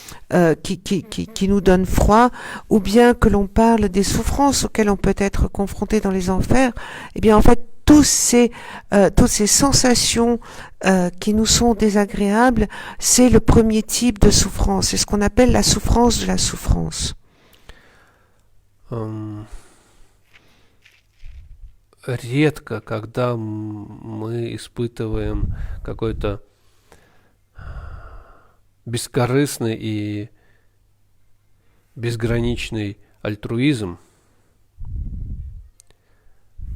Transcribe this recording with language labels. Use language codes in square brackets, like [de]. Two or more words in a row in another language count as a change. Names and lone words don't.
[fr] donne froid, ou bien que l'on parle des souffrances auxquelles on peut être confronté dans les enfers, eh bien en fait toutes ces sensations qui nous sont désagréables, c'est le premier type de souffrance. C'est ce qu'on appelle la souffrance de la souffrance. [ru] Редко, когда мы испытываем какой-то бескорыстный и безграничный альтруизм,